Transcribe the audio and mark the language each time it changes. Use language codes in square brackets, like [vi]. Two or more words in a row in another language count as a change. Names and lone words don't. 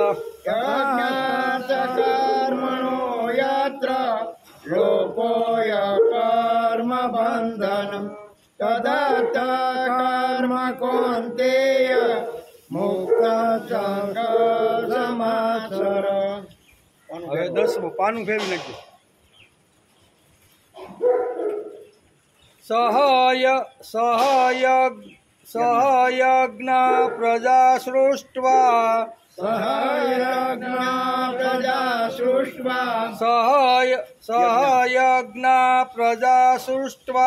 [sa] यज्ञकर्मणो यत्र लोकोऽयं कर्म बन्धनं तदर्थ कर्म कौन्तेय मुक्त संग समाचर। [gu] હવે 10મું પાનું ફેરવી નાખજો [sa] सहयज्ञ प्रजा सृष्ट्वा सहयज्ञ प्रजा सृष्ट्वा सहयज्ञ प्रजा सृष्ट्वा